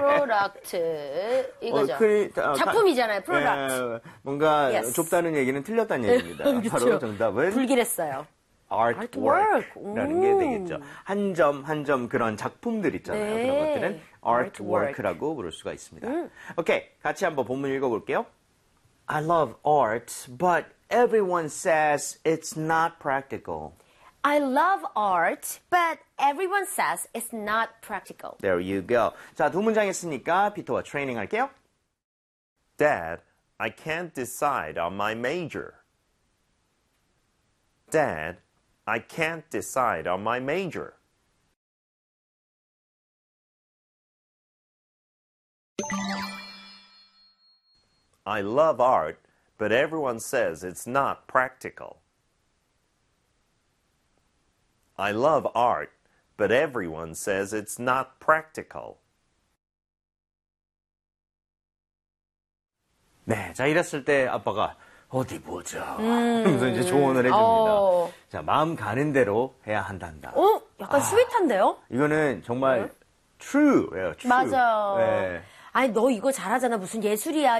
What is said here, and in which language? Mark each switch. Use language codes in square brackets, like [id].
[ko] Product. 이거죠. 작품이잖아요. Product. 예, 뭔가 [en] Yes. [ko] 좁다는 얘기는 틀렸다는 얘기입니다. 바로 그쵸. 정답은 불길했어요. artwork라는 게 되겠죠. [en] Artwork. [ko] 한점한점 그런 작품들 있잖아요. 그런 것들은 네. Artwork. artwork라고 부를 수가 있습니다. 오케이, 같이 한번 본문 읽어볼게요. [en] I love art, but everyone says it's not practical. I love art, but everyone says it's not practical. There you go. [ko] 자, 두 문장 했으니까 피터와 트레이닝 할게요. [en] Dad, I can't decide on my major. Dad, I can't decide on my major. I love art, but everyone says it's not practical. I love art, but everyone says it's not practical. [ko] 네, 자, 이랬을 때 아빠가 어디 보자 하면서 이제 조언을 해줍니다. 자, 마음 가는 대로 해야 한단다. 약간 아, sweet한데요? 이거는 정말 true예요, true. 맞아. 아니, 너 이거 잘하잖아. 무슨 예술이야.